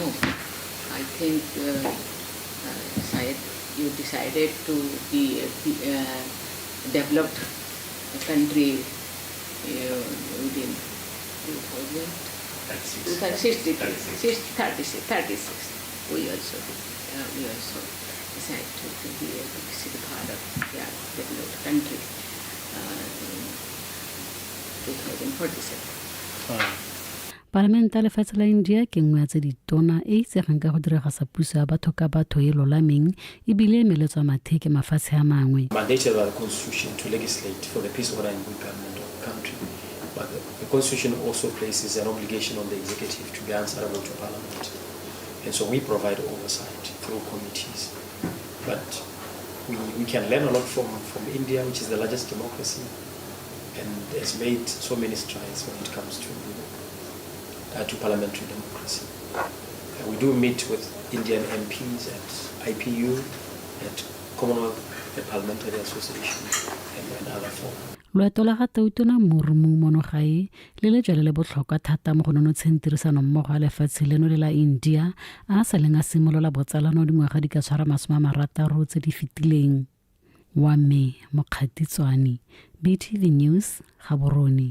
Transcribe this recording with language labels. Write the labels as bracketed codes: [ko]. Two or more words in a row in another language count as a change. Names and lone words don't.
[en] I think you decided to be a developed country within 36. We also decided to be a part of developed country. 2047. [tn] Parlamente ya lefatshe la India ke nngwe ya tse ditona e itsegang ka go diragasa puso ya batho ka batho e lolameng ebile meletswa matheke mafatshe a mangwe. [en] Mandated by the Constitution to legislate for the peace, order and good government of the country. But the Constitution also places an obligation on the executive to be answerable to Parliament. And so we provide oversight through committees. But we can learn a lot from India, which is the largest democracy, and has made so many strides when it comes to parliamentary democracy. We do meet with Indian MPs at IPU, at Commonwealth Parliamentary Association, and other forums. [tn] loeto la ga Tautona Mormo monogae le le jwale le botlhokwa thata mo go nonotsheng tirisano mmogo a lefatshe leno le la India a sa leng a simolola botsalano dingwaga di ka tshwara 60 tse di fetileng. Wa me Mokgatitswane, BTV News, Gaborone.